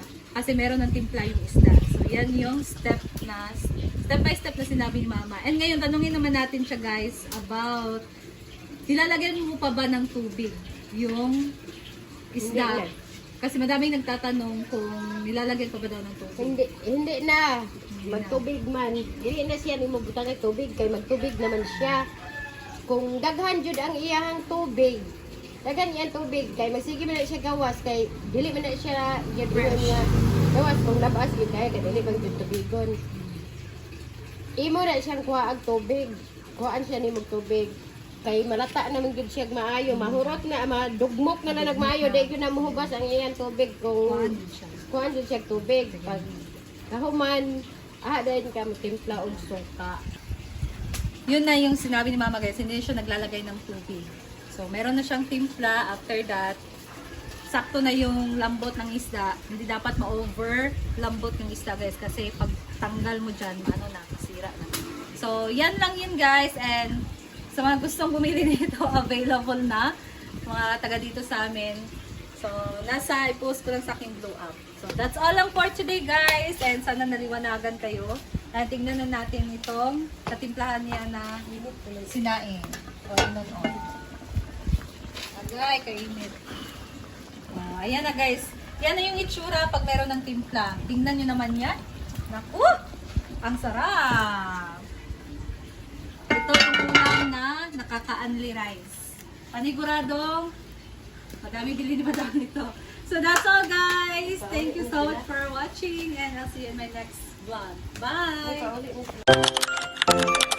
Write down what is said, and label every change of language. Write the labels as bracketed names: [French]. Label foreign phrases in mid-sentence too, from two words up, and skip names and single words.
[Filipino] Kasi meron ng timpla yung isda. So, yan yung [English] step by step [Filipino] na sinabi ni Mama. And ngayon, tanungin naman natin siya guys about, nilalagyan mo pa ba ng tubig yung isda? Hindi na. Kasi madaming nagtatanong kung nilalagyan pa ba daw ng tubig. Hindi na. [Cebuano] Magtubig man. Dili na siya nimo butang ng tubig kay magtubig naman siya. Kung daghan jud ang iyahang tubig, daghan iyang tubig kay magsige man na siya gawas kay dili man na siya jud niya gawas kung labas gid kay dili man jud tubigon. Imo na siyang kuha ang tubig. Kuhaan siya nimo tubig. Kay malata naman gud siya maayo, mahurot na, madugmok na nagmaayo, di gyud na muhugas ang iyang tubig kung kuhaan jud siya tubig. Pag kahuman, din ka timpla og suka. [Filipino] Yun na yung sinabi ni Mama guys, hindi siya naglalagay ng tubig. So, meron na siyang timpla. [English] After that, [Filipino] sakto na yung lambot ng isda. Hindi dapat ma-over lambot yung isda guys, kasi pag tanggal mo dyan, masira na. So, yan lang yun guys. And sa mga gustong bumili nito, available na. Mga taga dito sa amin. So, i-post ko lang sa aking blow up. [English] So, that's all lang for today guys. [Filipino] And sana naliwanagan kayo. And tingnan na natin itong katimplahan niya na sinaing. [Cebuano] O, inon-on. Agay, kainit. [Filipino] Ayan na guys. Yan na yung itsura pag meron ng timpla. Tingnan nyo naman yan. Naku! Ang sarap! Ito yung ulam na nakaka- [English] unli rice. [Filipino] Paniguradong madami bili ni Madam nito. [English] So that's all guys. Thank you so much for watching and I'll see you in my next vlog. Bye!